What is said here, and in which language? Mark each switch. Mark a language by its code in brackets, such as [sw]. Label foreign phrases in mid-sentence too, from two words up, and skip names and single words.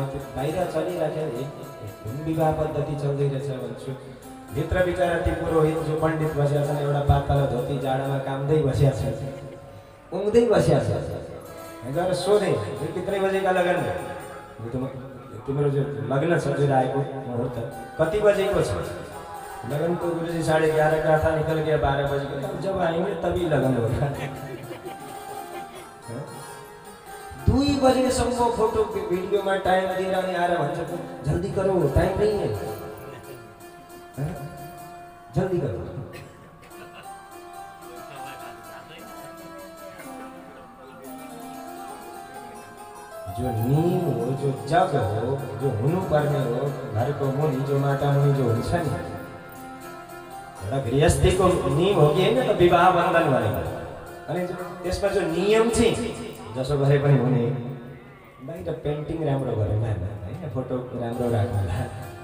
[ne] त्यो बाहिर चलिराखेको विवाह पद्धति चल्दै रहेछ भन्छु। भित्र बिचरा ती पुरोहित जो पण्डित बसेका छन्, एउटा पातलो धोती जाडामा कामदै बसेका छन्, उङ्दै बसेका छन्। गएर सोधेँ कितने बजेका लगन, तिम्रो जो लग्न छ जो आएको मुहुर्त कति बजेको छ? [hi] लगन तो गुरुजी 11:30 का था, निकल गया 12 बजे। जब आएंगे तभी लगन होगा। [ne] 2 बजेसम्म फोटो भिडियोमा टाइम दिएर अनि आएर भन्छ [hi] जल्दी करो, टाइम नहीं है, जल्दी करो। [ne] जो नीम हो, जो जग हो, जो हुनुपर्ने हो, घरको मुनि जो माता मुनि जो हुन्छ नि, एउटा गृहस्थीको नियम हो कि होइन त विवाह बन्धन भनेको। अनि त्यसमा जो नियम चाहिँ जसो गरे पनि हुने। बाहिर पेन्टिङ राम्रो गरौँ होइन, फोटो राम्रो राख्नु होला।